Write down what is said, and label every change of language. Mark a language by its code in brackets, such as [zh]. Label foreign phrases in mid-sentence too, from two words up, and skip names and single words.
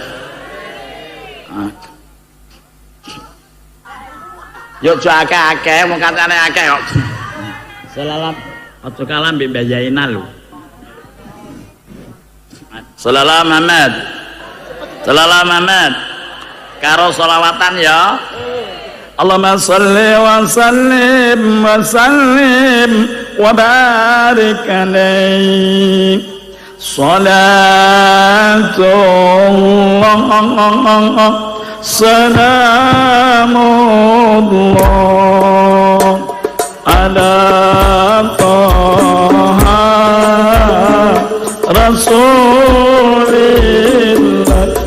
[jv] Yo akeh-akeh mung katane akeh kok. Salam aja kalah mbek Mbak Zainal lho. Salam Muhammad. Salam Muhammad. Karo selawatan ya. [ar] اللهم صل وسلم وبارك عليه. صلاة الله سلام الله على طه رسول الله.